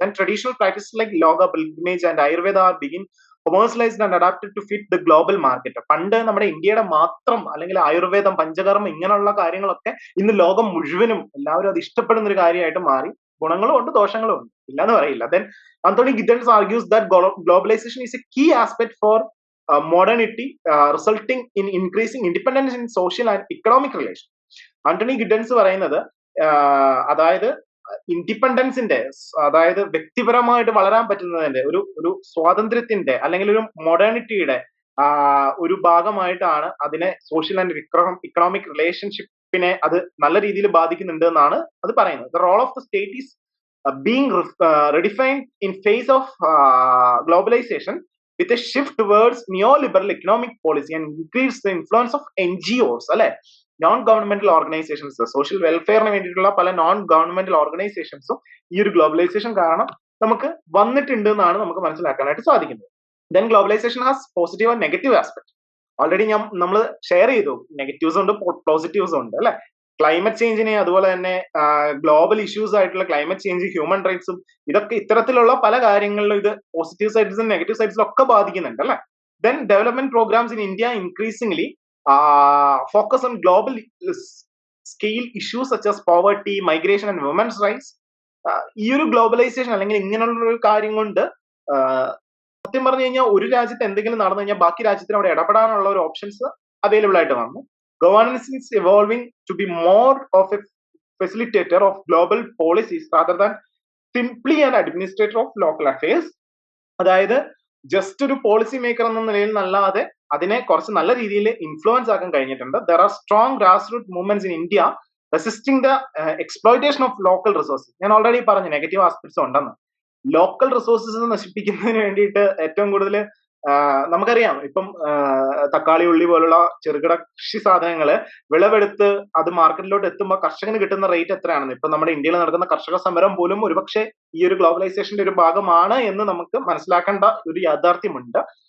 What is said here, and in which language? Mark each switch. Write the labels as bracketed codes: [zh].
[en] Then traditional practices like yoga, pilgrimage and Ayurveda are begin commercialised and adapted to fit the global market. [ml] പണ്ട് നമ്മുടെ ഇന്ത്യയുടെ മാത്രം അല്ലെങ്കിൽ ആയുർവേദം, പഞ്ചകർമ്മം ഇങ്ങനെയുള്ള കാര്യങ്ങളൊക്കെ ഇന്ന് ലോകം മുഴുവനും എല്ലാവരും അത് ഇഷ്ടപ്പെടുന്ന ഒരു കാര്യമായിട്ട് മാറി. ഗുണങ്ങളും ഉണ്ട്, ദോഷങ്ങളും ഉണ്ട്, ഇല്ലാന്ന് പറയില്ല. [en] Then Anthony Giddens argues that globalization is a key aspect for modernity, resulting in increasing independence in social and economic relations. [ml] Antony ഗിഡൻസ് പറയുന്നത് അതായത് ഇൻഡിപെൻഡൻസിന്റെ, അതായത് വ്യക്തിപരമായിട്ട് വളരാൻ പറ്റുന്നതിന്റെ ഒരു സ്വാതന്ത്ര്യത്തിന്റെ അല്ലെങ്കിൽ ഒരു മോഡേണിറ്റിയുടെ ഒരു ഭാഗമായിട്ടാണ് അതിനെ സോഷ്യൽ ആൻഡ് ഇക്കണോമിക് റിലേഷൻഷിപ്പിനെ അത് നല്ല രീതിയിൽ ബാധിക്കുന്നുണ്ട് എന്നാണ് അത് പറയുന്നത്. [en] The role of the state is being redefined in face of globalization with a shift towards neoliberal economic policy and increase the influence of NGOs, അല്ലെ, non governmental organisations. [ml] സോഷ്യൽ വെൽഫെയറിന് വേണ്ടിയിട്ടുള്ള പല നോൺ ഗവൺമെന്റൽ ഓർഗനൈസേഷൻസും ഈ ഒരു globalisation കാരണം നമുക്ക് വന്നിട്ടുണ്ട് എന്നാണ് നമുക്ക് മനസ്സിലാക്കാനായിട്ട് സാധിക്കുന്നത്. [en] Then globalisation has positive and negative aspect. [ml] Already നമ്മൾ ഷെയർ ചെയ്തു, നെഗറ്റീവ്സ് ഉണ്ട്, പോസിറ്റീവ്സ് ഉണ്ട് അല്ലെ. ക്ലൈമറ്റ് ചേഞ്ചിനെ, അതുപോലെ തന്നെ ഗ്ലോബൽ ഇഷ്യൂസ് ആയിട്ടുള്ള ക്ലൈമറ്റ് ചേഞ്ച്, ഹ്യൂമൻ റൈറ്റ്സും, ഇതൊക്കെ ഇത്തരത്തിലുള്ള പല കാര്യങ്ങളിലും ഇത് പോസിറ്റീവ് സൈഡ്സും നെഗറ്റീവ് സൈഡ്സിലും ഒക്കെ ബാധിക്കുന്നുണ്ട് അല്ലെ. [en] Then development programmes in India increasingly focus on global scale issues such as poverty, migration and women's rights. [ml] ഈ ഒരു ഗ്ലോബലൈസേഷൻ അല്ലെങ്കിൽ ഇങ്ങനെയുള്ള ഒരു കാര്യം കൊണ്ട് സത്യം പറഞ്ഞു കഴിഞ്ഞാൽ ഒരു രാജ്യത്ത് എന്തെങ്കിലും നടന്നു കഴിഞ്ഞാൽ ബാക്കി രാജ്യത്തിന് അവിടെ ഇടപെടാനുള്ള ഒരു ഓപ്ഷൻസ് അവൈലബിൾ ആയിട്ട് വന്നു. [en] Governance is evolving to be more of a facilitator of global policies rather than simply an administrator of local affairs. [ml] അതായത് ജസ്റ്റ് ഒരു പോളിസി മേക്കർ എന്ന നിലയിൽ നല്ലാതെ അതിനെ കുറച്ച് നല്ല രീതിയിൽ ഇൻഫ്ലുവൻസ് ആക്കാൻ കഴിഞ്ഞിട്ടുണ്ട്. [en] There are strong grassroots movements in India resisting the exploitation of local resources. [ml] ഞാൻ ഓൾറെഡി പറഞ്ഞു നെഗറ്റീവ് ആസ്പെക്ട്സ് ഉണ്ടെന്ന്. ലോക്കൽ റിസോഴ്സസ് നശിപ്പിക്കുന്നതിന് വേണ്ടിയിട്ട് ഏറ്റവും കൂടുതൽ നമുക്കറിയാം ഇപ്പം തക്കാളി ഉള്ളി പോലുള്ള ചെറുകിട കൃഷി സാധനങ്ങള് വിളവെടുത്ത് അത് മാർക്കറ്റിലോട്ട് എത്തുമ്പോൾ കർഷകന് കിട്ടുന്ന റേറ്റ് എത്രയാണെന്ന് ഇപ്പൊ നമ്മുടെ ഇന്ത്യയിൽ നടക്കുന്ന കർഷക സമരം പോലും ഒരുപക്ഷെ ഈ ഒരു ഗ്ലോബലൈസേഷന്റെ ഒരു ഭാഗമാണ് എന്ന് നമുക്ക് മനസ്സിലാക്കേണ്ട ഒരു യാഥാർത്ഥ്യമുണ്ട്.